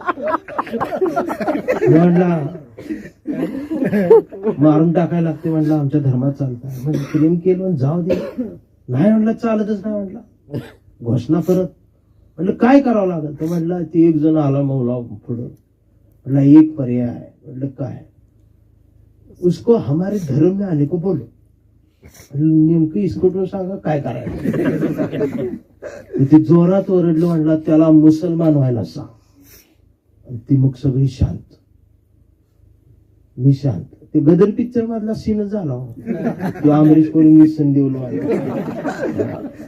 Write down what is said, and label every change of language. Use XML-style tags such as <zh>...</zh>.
<mr>म्हटला मारून टाकायला लागते. म्हटलं आमच्या धर्मात चालतंय. म्हणजे प्रेम केलं जाऊ दे. नाही म्हटलं चालतच नाही. म्हटलं घोषणा परत. म्हटलं काय करावं लागेल. तर म्हटलं ते एक जण आला मौला पुढं. म्हटलं एक पर्याय आहे. म्हटलं काय.</mr> <hi>उसको हमारे धर्म में आने को बोलो.</hi> <mr>नेमकं इसकोटून सांगा काय करायचं. ते जोरात ओरडलं. म्हणला त्याला मुसलमान व्हायला सांग. ती मग सगळी शांत. मी शांत. ते गदर पिक्चर मधला सीनच झाला. तो अमरीश करून मी संदेवलो.</mr>